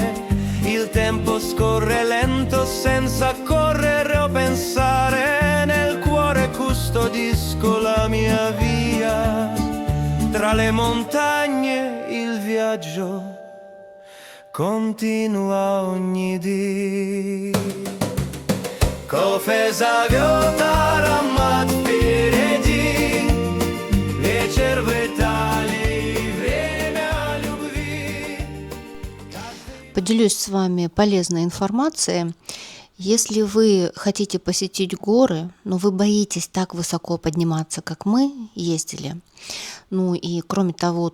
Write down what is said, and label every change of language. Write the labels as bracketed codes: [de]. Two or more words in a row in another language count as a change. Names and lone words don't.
[it] Il tempo scorre lento senza correre o pensare. Nel cuore custodisco la mia via. Tra le montagne il viaggio continua ogni dì. [ru] Кофе зовет аромат впереди. Вечер в Италии, время любви. Поделюсь с вами полезной информацией. Если вы хотите посетить горы, но вы боитесь так высоко подниматься, как мы ездили, ну и кроме того,